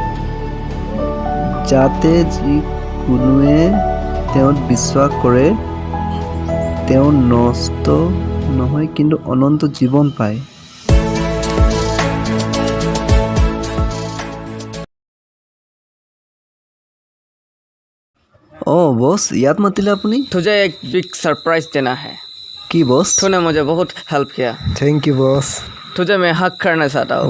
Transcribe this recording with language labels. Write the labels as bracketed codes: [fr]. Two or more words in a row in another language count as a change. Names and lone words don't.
[as] যাতে যিকোনোৱে তেওঁত বিশ্বাস কৰে তেওঁ নষ্ট নহয় কিন্তু অনন্ত জীৱন পায়। বস ইয়াত মাতিলে আপুনি [hi] तुझे एक [en] big surprise [hi] देना है। [as] কি বস [hi] तूने मुझे बहुत हेल्प किया। [en] thank you boss [hi] तुझे मैं हक करना चाहता हूँ।